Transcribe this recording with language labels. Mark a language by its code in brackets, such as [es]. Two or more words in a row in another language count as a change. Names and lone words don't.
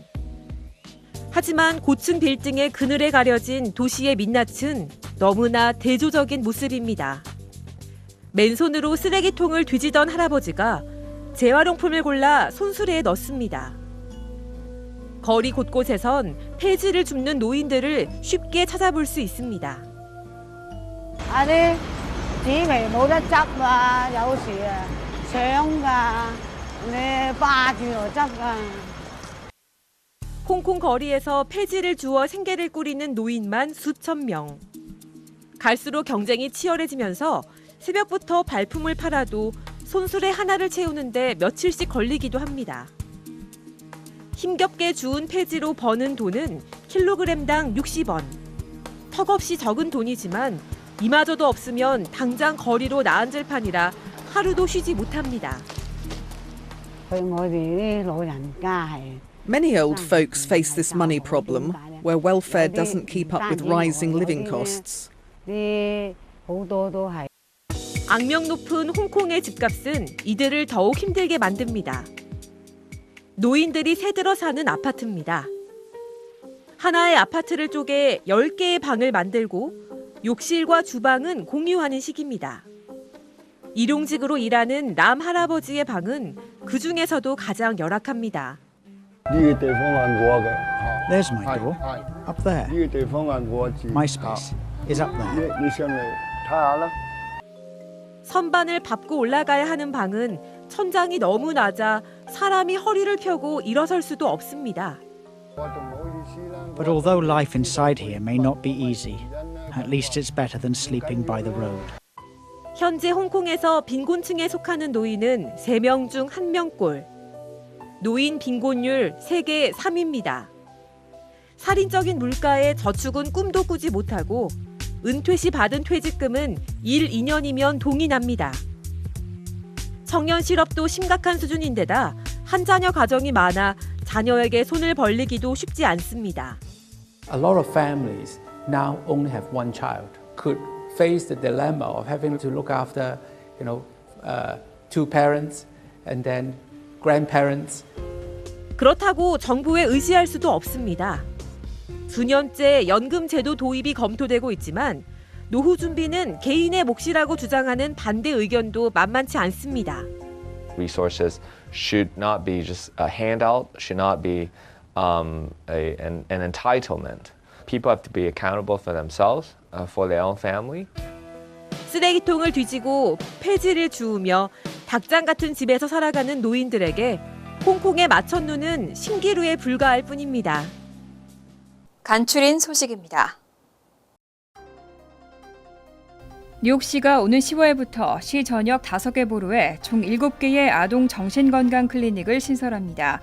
[ko] 하지만 고층 빌딩의 그늘에 가려진 도시의 민낯은 너무나 대조적인 모습입니다. 맨손으로 쓰레기통을 뒤지던 할아버지가 재활용품을 골라 손수레에 넣습니다. 거리 곳곳에선 폐지를 줍는 노인들을 쉽게 찾아볼 수 있습니다. [yue] 啲紙皮冇得執啊，有時啊搶㗎，你霸住又執㗎。 [ko] 홍콩 거리에서 폐지를 주워 생계를 꾸리는 노인만 수천 명. 갈수록 경쟁이 치열해지면서 새벽부터 발품을 팔아도 손수레 하나를 채우는데 며칠씩 걸리기도 합니다. 힘겹게 주운 폐지로 버는 돈은 킬로그램당 60원. 턱없이 적은 돈이지만 이마저도 없으면 당장 거리로 나앉을 판이라 하루도 쉬지 못합니다. [yue] 對我哋啲老人家係 [en] Many old folks face this money problem, where welfare doesn't keep up with rising living costs. [yue] 啲好多都係 [ko] 악명 높은 홍콩의 집값은 이들을 더욱 힘들게 만듭니다. 노인들이 새들어 사는 아파트입니다. 하나의 아파트를 쪼개 10개의 방을 만들고 욕실과 주방은 공유하는 식입니다. 일용직으로 일하는 남 할아버지의 방은 그 중에서도 가장 열악합니다. [yue] 呢個地方係我嘅， [en] There's my door. Up there. [yue] 呢個地方係我住。 [en] My space is up there. [yue] 你上嚟睇下啦。 [ko] 선반을 밟고 올라가야 하는 방은 천장이 너무 낮아 사람이 허리를 펴고 일어설 수도 없습니다. [en] But although life inside here may not be easy, at least it's better than sleeping by the road. [ko] 현재 홍콩에서 빈곤층에 속하는 노인은 3명 중 1명꼴. 노인 빈곤율 세계 3위입니다. 살인적인 물가에 저축은 꿈도 꾸지 못하고 은퇴 시 받은 퇴직금은 1, 2년이면 동이 납니다. 청년 실업도 심각한 수준인데다 한 자녀 가정이 많아 자녀에게 손을 벌리기도 쉽지 않습니다. [en] A lot of families now only have one child, could face the dilemma of having to look after, two parents and then grandparents. [ko] 그렇다고 정부에 의지할 수도 없습니다. 수년째 연금 제도 도입이 검토되고 있지만 노후 준비는 개인의 몫이라고 주장하는 반대 의견도 만만치 않습니다. [en] Resources should not be just a handout, should not be an entitlement. People have to be accountable for themselves, for their own family. [ko] 쓰레기통을 뒤지고 폐지를 주우며 닭장 같은 집에서 살아가는 노인들에게 홍콩의 마천루는 신기루에 불과할 뿐입니다. 간추린 소식입니다. 뉴욕시가 오는 10월부터 시 전역 5개 보로에 총 7개의 아동 정신건강 클리닉을 신설합니다.